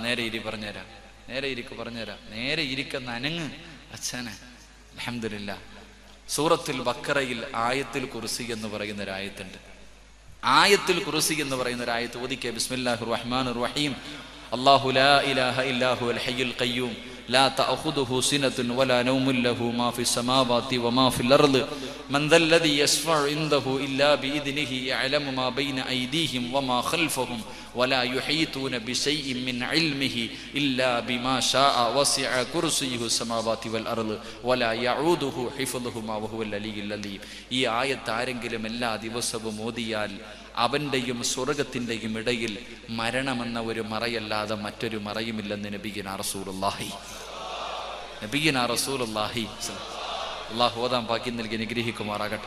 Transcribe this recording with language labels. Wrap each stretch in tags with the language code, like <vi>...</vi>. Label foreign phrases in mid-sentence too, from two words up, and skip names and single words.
<ml>നേരെ ഇരി പറഞ്ഞുതരാം, നേരെ ഇരിക്ക് പറഞ്ഞുതരാം. നേരെ ഇരിക്കുന്ന അനങ്ങ് അച്ഛനെ. അൽഹംദുലില്ലാഹ്. സൂറത്തുൽ ബഖറയിൽ ആയത്തുൽ കുർസി എന്ന് പറയുന്ന ഒരു ആയത്തുണ്ട്. ആയത്തുൽ കുർസി എന്ന് പറയുന്ന ഒരു ആയത്ത് ഓതിക്കേ.</ml> <ar>بسم الله الرحمن الرحيم الله لا إله إلا هو الحي القيوم لا تأخذه سنة ولا نوم له ما في السماوات وما في الأرض من ذا الذي يشفع عنده إلا بإذنه يعلم ما بين أيديهم وما خلفهم ولا يحيطون بشيء من علمه إلا بما شاء وسع كرسيه السماوات والأرض ولا يعوده حفظهما وهو العلي العظيم.</ar> <ml>ഈ ആയത്ത് ആരെങ്കിലും എല്ലാ ദിവസവും ഓതിയാൽ അവന്റെയും സ്വർഗത്തിന്റെയും ഇടയിൽ മരണമെന്ന ഒരു മറയല്ലാതെ മറ്റൊരു മറയുമില്ലെന്ന്</ml> <ar>نبينا رسول الله.</ar> <ml>അല്ലാഹു ഓതാൻ ഭാഗ്യം നൽകി അനുഗ്രഹിക്കുമാറാകട്ടെ.</ml>